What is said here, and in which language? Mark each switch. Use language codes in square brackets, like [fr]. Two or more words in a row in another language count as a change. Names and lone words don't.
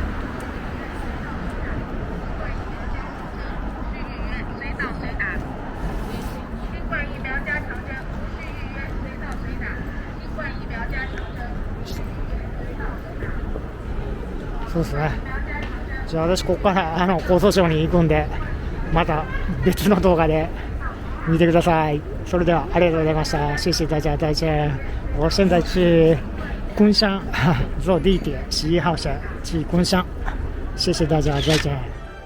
[ja] そうですね。じゃあ私ここから江蘇省に行くんで、また別の动画で見てください。それではありがとうございました。 [zh] 谢谢大家，再见。我现在去昆山坐地铁11号线去昆山。谢谢大家，再见。